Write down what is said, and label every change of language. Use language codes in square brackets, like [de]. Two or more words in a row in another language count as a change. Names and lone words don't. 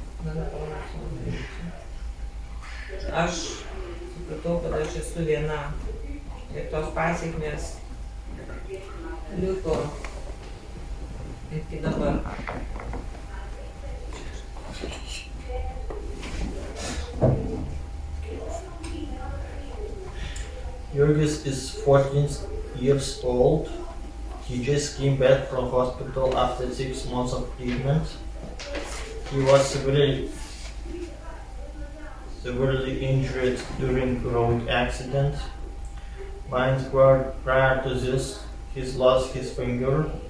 [lt] Aš supratau, kad aš esu viena ir tos pasekmės liko iki dabar. [en] Juozas is 14 years old. He just came back from hospital after 6 months of treatment. He was severely injured during road accident. Months prior to this, he lost his finger.